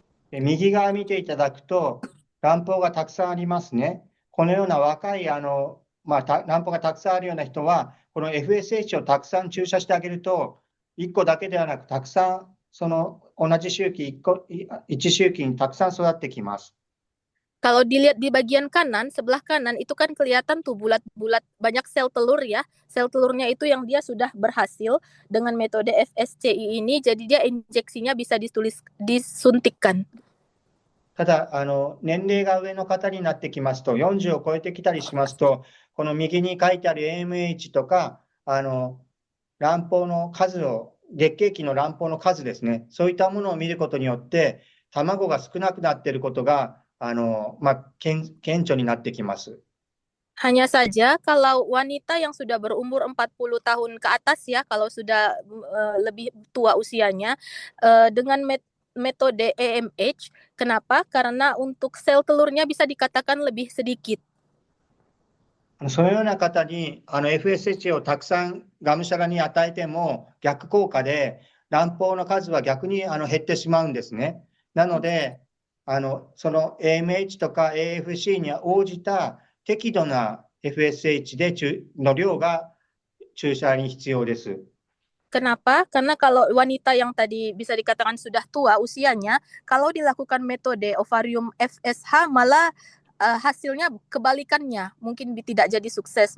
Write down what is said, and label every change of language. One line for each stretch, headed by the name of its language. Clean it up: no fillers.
Japanese: 右側見ていただくと卵胞がたくさんありますね。このような若い卵胞がたくさんあるような人は、この FSH をたくさん注射してあげると、1個だけではなくたくさんその同じ周期1周期にたくさん育ってきます。
Indonesian: Kalau dilihat di bagian kanan, sebelah kanan itu kan kelihatan tuh bulat-bulat banyak sel telur ya. Sel telurnya itu yang dia sudah berhasil dengan metode FSCI ini, jadi dia injeksinya bisa disuntikkan.
Japanese: ただ年齢が上の方になってきますと、40を超えてきたりしますと、この右に書いてある AMH とか卵胞の数を、月経期の卵胞の数ですね、そういったものを見ることによって、卵が少なくなっていることが顕著になってきます。
Indonesian: Hanya saja kalau wanita yang sudah berumur 40 tahun ke atas ya, kalau sudah lebih tua usianya, dengan metode AMH, kenapa? Karena untuk sel telurnya bisa dikatakan lebih sedikit.
Japanese: そのような方にFSH をたくさんがむしゃらに与えても逆効果で卵胞の数は逆に減ってしまうんですね。なのでその AMH とか AFC に応じた適度な FSH の量が注射に必要です。
Indonesian: Kenapa? Karena kalau wanita yang tadi bisa dikatakan sudah tua usianya, kalau dilakukan metode ovarium FSH malah hasilnya kebalikannya, mungkin tidak jadi sukses.